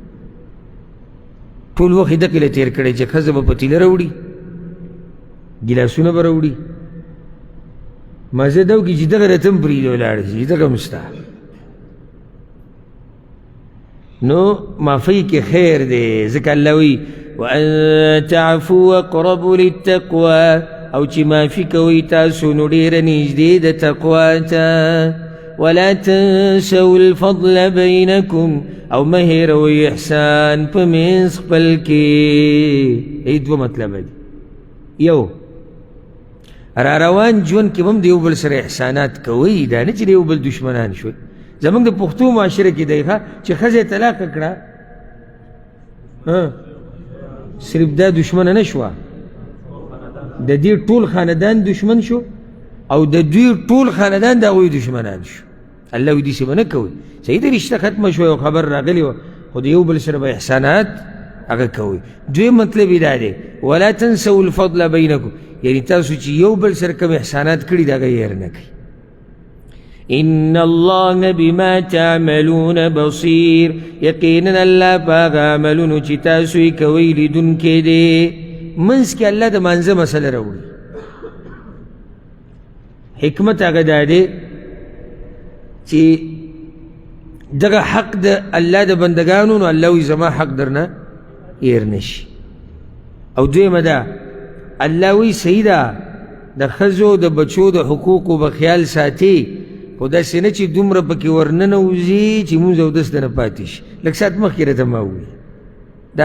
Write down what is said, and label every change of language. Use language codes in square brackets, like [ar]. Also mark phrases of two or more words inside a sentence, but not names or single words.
[ps] ټول وخت یې دقې له تېر کړی چې ښځه به پتیله راوړي ګیلاسونه به راوړي مزه ده وکړي چې دغه راته هم پرېږدي ولاړ شي دغه هم شته نو معافۍ کې خیر دی ځکه الله وایي [ar] وان تعفوا اقرب للتقوى [ps] او چې معافي کوئ تاسو نو ډېره نږدې د تقوا ته [ar] ولا تنسوا الفضل بينكم [ps] او مه هېروئ احسان په منځ خپل کې دوه مطلبه دي یو را روان ژوند کې هم د یو بل سره احسانات کوئ دا نه چې د یو بل دشمنان شوئ زموږ د پښتو معاشره کې دی چې ښځه طلاقه کړه صرف دا دشمنه نه شوه د دې ټول خاندان دشمن شو او د دوی ټول خاندان د هغوی دشمنان شو الله وایي داسې به نه کوئ صحیح ده رشته ختمه شوه یو خبر راغلی وه خو د یو بل سره به احسانات هغه کوئ دویم مطلب یې دا دی [ar] ولا تنسوا الفضل بینکم [ps] یعنی تاسو چې یو بل سره کوم احسانات کړي د هغه هېر نه کوئ [ar] ان الله بما تعملون بصیر [ps] یقینا الله په هغه عملونو چې تاسو یې کوئ لیدونکی دی منځ کې الله د مانځه مسله راوړي حکمت هغه دا دی چې دغه حق د الله د بندګانو نو الله وایي زما حق درنه هېر نه شي او دویمه ده الله وایي صحیح ده د ښځو د بچو د حقوقو به خیال ساتي خو داسې نه چې دومره پکې ورننوځي چې مونځ اودس دنه پاتې شي لږ ساعت مخکې راته ما ووایي دا